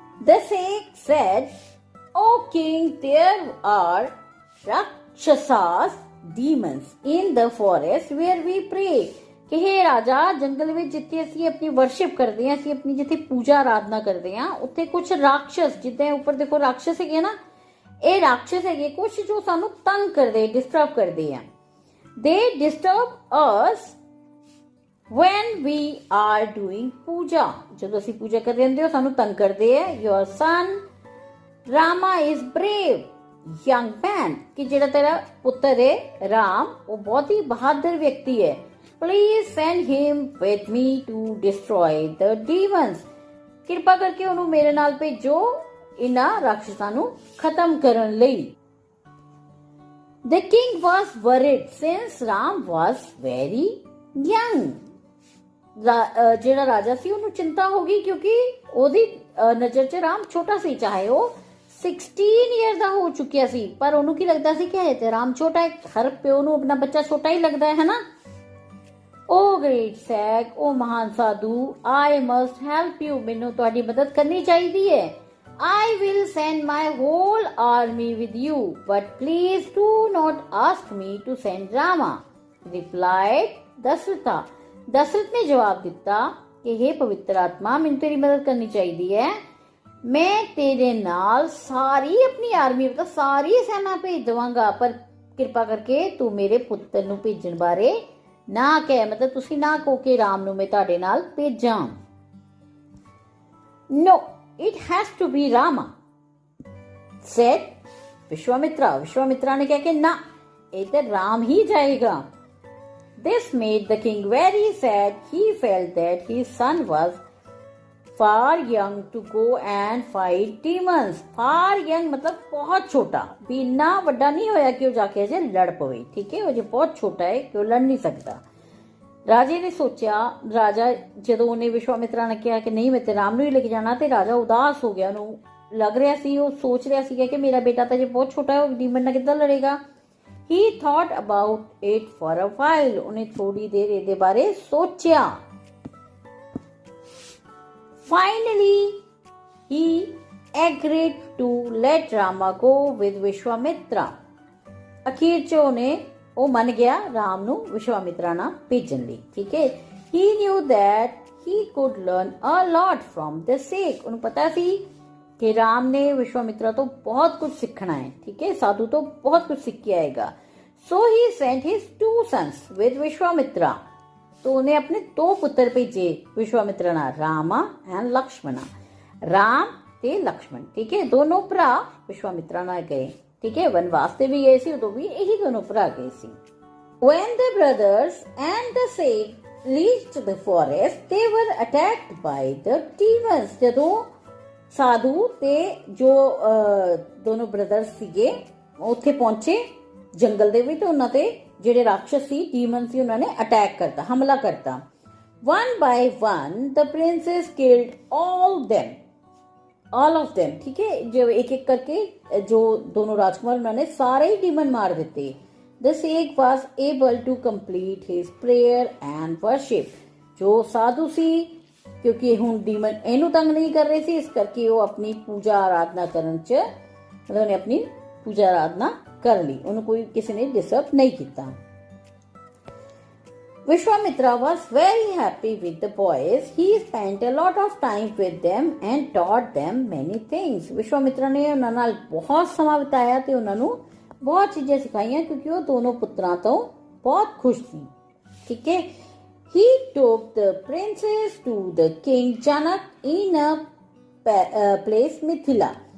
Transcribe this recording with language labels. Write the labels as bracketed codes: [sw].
[en] The Sheikh said, O king, there are rakshasas, demons in the forest where we pray. [pa] ਕਿ हे ਰਾਜਾ, ਜੰਗਲ ਵਿੱਚ ਜਿੱਥੇ ਅਸੀਂ ਆਪਣੀ ਵਰਸ਼ਿਪ ਕਰਦੇ ਹਾਂ, ਅਸੀਂ ਆਪਣੀ ਜਿੱਥੇ ਪੂਜਾ ਆਰਾਧਨਾ ਕਰਦੇ ਹਾਂ, ਉੱਥੇ ਕੁਝ ਰਾਖਸ਼ਸ, ਜਿੱਦਾਂ ਉੱਪਰ ਦੇਖੋ ਰਾਖਸ਼ਸ ਹੈਗੇ ਨਾ, ਇਹ ਰਾਖਸ਼ਸ ਹੈਗੇ ਕੁਝ ਜੋ ਸਾਨੂੰ ਤੰਗ ਕਰਦੇ, ਡਿਸਟਰਬ ਕਰਦੇ ਆ। [en] They disturb us when we are doing puja. [pa] ਜਦੋਂ ਅਸੀਂ ਪੂਜਾ ਕਰ ਰਹੇ ਹੁੰਦੇ ਹੋ ਸਾਨੂੰ ਤੰਗ ਕਰਦੇ ਆ। [en] your son Rama is brave young man, [pa] ਕਿ ਜਿਹੜਾ ਤੇਰਾ ਪੁੱਤਰ ਹੈ ਰਾਮ, ਉਹ ਬਹੁਤ ਹੀ ਬਹਾਦਰ ਵਿਅਕਤੀ ਹੈ। [en] Please send him with me to destroy the demons. [pa] ਕਿਰਪਾ ਕਰਕੇ ਉਹਨੂੰ ਮੇਰੇ ਨਾਲ ਭੇਜੋ ਇਹਨਾਂ ਰਾਖਸ਼ਾਂ ਨੂੰ ਖਤਮ ਕਰਨ ਲਈ। [en] The king was worried since Ram was very young. [pa] ਜਿਹੜਾ ਰਾਜਾ ਸੀ ਉਹਨੂੰ ਚਿੰਤਾ ਹੋ ਗਈ ਕਿਉਂਕਿ ਉਹਦੀ ਨਜ਼ਰ 'ਚ ਰਾਮ ਛੋਟਾ ਸੀ, ਚਾਹੇ ਉਹ 16 ਈਅਰ ਦਾ ਹੋ ਚੁੱਕਿਆ ਸੀ, ਪਰ ਉਹਨੂੰ ਕੀ ਲੱਗਦਾ ਸੀ ਕਿ ਤੇ ਰਾਮ ਛੋਟਾ ਹੈ। ਹਰ ਪਿਓ ਨੂੰ ਆਪਣਾ ਬੱਚਾ ਛੋਟਾ ਹੀ ਲੱਗਦਾ ਹੈ ਨਾ। [en] Oh great sage, oh [pa] ਮਹਾਨ ਸਾਧੂ, [en] I must help you. [pa] ਮੈਨੂੰ ਤੁਹਾਡੀ ਮਦਦ ਕਰਨੀ ਚਾਹੀਦੀ ਹੈ। [en] I will send my whole army with you, but please do not ask me to send Rama. Replied Dasharatha. [pa] Dasharath ਨੇ ਜਵਾਬ ਦਿੱਤਾ ਕਿ हे ਪਵਿੱਤਰ ਆਤਮਾ, ਮੈਨੂੰ ਤੇਰੀ ਮਦਦ ਕਰਨੀ ਚਾਹੀਦੀ ਹੈ। ਮੈਂ ਤੇਰੇ ਨਾਲ ਸਾਰੀ ਆਪਣੀ ਆਰਮੀ ਮਤਲਬ ਸਾਰੀ ਸੈਨਾ ਭੇਜ ਦੇਵਾਂਗਾ, ਪਰ ਕਿਰਪਾ ਕਰਕੇ ਤੂੰ ਮੇਰੇ ਪੁੱਤਰ ਨੂੰ ਭੇਜਣ ਬਾਰੇ ਨਾ ਕਹਿ, ਮਤਲਬ ਤੁਸੀਂ ਨਾ ਕਹੋ ਕਿ ਰਾਮ ਨੂੰ ਮੈਂ ਤੁਹਾਡੇ ਨਾਲ ਭੇਜਾਂ। [en] No, it has to be Rama, said Vishwamitra. [pa] ਵਿਸ਼ਵਾਮਿਤਰਾ ਨੇ ਕਿਹਾ ਕਿ ਨਾ, ਇਹ ਤਾਂ ਰਾਮ ਹੀ ਜਾਏਗਾ। [en] This made the king very sad. He felt that his son was far young to go and fight demons. Far young [hi] मतलब बहुत छोटा, भी इतना ਵੱਡਾ नहीं ਹੋਇਆ कि ਉਹ जाके अजे लड़ पवे। ठीक है। [pa] ਉਹ ਜੇ ਬਹੁਤ ਛੋਟਾ ਹੈ ਕਿ ਉਹ ਲੜ ਨਹੀਂ ਸਕਦਾ। ਰਾਜੇ ਨੇ ਸੋਚਿਆ, ਰਾਜਾ ਜਦੋਂ ਉਹਨੇ ਵਿਸ਼ਵਾਮਿਤਰਾ ਨੇ ਕਿਹਾ ਕਿ ਨਹੀਂ ਮੈਂ ਤੇ ਰਾਮ ਨੂੰ ਹੀ ਲੈ ਕੇ ਜਾਣਾ, ਤੇ ਰਾਜਾ ਉਦਾਸ ਹੋ ਗਿਆ। ਉਹਨੂੰ ਲੱਗ ਰਿਹਾ ਸੀ, ਉਹ ਸੋਚ ਰਿਹਾ ਸੀ ਕਿ ਮੇਰਾ ਬੇਟਾ ਤਾਂ ਜੇ ਬਹੁਤ ਛੋਟਾ ਹੈ, ਉਹ ਡੀਮਨ ਨਾਲ ਕਿੱਦਾਂ ਲੜੇਗਾ। [en] He thought about it for a while. [pa] ਉਹਨੇ ਥੋੜੀ ਦੇਰ ਇਹਦੇ ਬਾਰੇ ਸੋਚਿਆ। [en] Finally, he agreed to let Rama go with Vishwamitra. [pa] ਅਖੀਰ 'ਚ ਉਹ ਮੰਨ ਗਿਆ ਰਾਮ ਨੂੰ ਵਿਸ਼ਵਾਮਿਤਰਾ ਨਾਲ ਭੇਜਣ ਲਈ, ਠੀਕ ਹੈ। [en] He knew that he could learn a lot from the Sikh. [pa] ਉਹਨੂੰ ਪਤਾ ਸੀ ਕਿ ਰਾਮ ਨੇ ਵਿਸ਼ਵਾਮਿਤਰਾ ਤੋਂ ਬਹੁਤ ਕੁਝ ਸਿੱਖਣਾ ਹੈ, ਠੀਕ ਹੈ, ਸਾਧੂ ਤੋਂ ਬਹੁਤ ਕੁਝ ਸਿੱਖ ਕੇ ਆਏਗਾ। [en] So he sent his 2 sons with Vishwamitra. [hi] तो उन्हें अपने 2 पुत्र भेजे विश्वामित्र ਨਾਲ, रामा एंड लक्ष्मणा, राम ਤੇ लक्ष्मण, ठीक है। दोनों भरा विश्वामित्रा ਨਾਲ गए, ठीक है। [pa] वनवास ਤੇ ਵੀ ਗਏ ਸੀ, ਉਦੋਂ ਵੀ ਇਹੀ ਦੋਨੋਂ ਭਰਾ ਗਏ ਸੀ। [en] When the brothers and the sage reached the forest, they were attacked by the demons. [pa] ਜਦੋਂ ਸਾਧੂ ਤੇ ਜੋ ਦੋਨੋਂ ਬ੍ਰਦਰਸ ਸੀਗੇ ਉੱਥੇ ਪਹੁੰਚੇ ਜੰਗਲ ਦੇ ਵਿੱਚ, ਉਹਨਾਂ ਤੇ ਜਿਹੜੇ ਰਾਖਸ਼ ਸੀ, ਡੀਮਨ ਸੀ, ਉਹਨਾਂ ਨੇ ਅਟੈਕ ਕਰਤਾ, ਹਮਲਾ ਕਰਤਾ। [en] One by one the princes killed all of them, [hi] ठीक है। जो एक एक करके जो दोनों राजकुमार, उन्होंने सारे ही डीमन मार दिते। [en] The sage was able to complete his prayer and worship. [hi] जो साधु [pa] ਸੀ, ਕਿਉਂਕਿ ਹੁਣ ਡੀਮਨ ਇਹਨੂੰ ਤੰਗ ਨਹੀਂ ਕਰ ਰਹੇ ਸੀ, ਇਸ ਕਰਕੇ ਉਹ ਆਪਣੀ ਪੂਜਾ ਆਰਾਧਨਾ ਕਰਨ ਚ, ਮਤਲਬ ਉਹਨੇ ਆਪਣੀ ਪੂਜਾ ਆਰਾਧਨਾ ਕਰ ਲਈ, ਉਹਨੂੰ ਕੋਈ ਕਿਸੇ ਨੇ ਡਿਸਟਰਬ ਨਹੀਂ ਕੀਤਾ। [en] Vishwamitra was very happy with the boys. He spent a lot of time with them and taught them many things. [pa] ਵਿਸ਼ਵਾਮਿਤਰਾ ਨੇ ਉਹਨਾਂ ਨਾਲ ਬਹੁਤ ਸਮਾਂ ਬਿਤਾਇਆ ਤੇ ਉਹਨਾਂ ਨੂੰ ਬਹੁਤ ਚੀਜ਼ਾਂ ਸਿਖਾਈਆਂ, ਕਿਉਂਕਿ ਉਹ ਦੋਨੋਂ ਪੁੱਤਰਾਂ ਤੋਂ ਬਹੁਤ ਖੁਸ਼ ਸੀ, ਠੀਕ ਹੈ। [en] He took the princess to the king Janak in a place Mithila.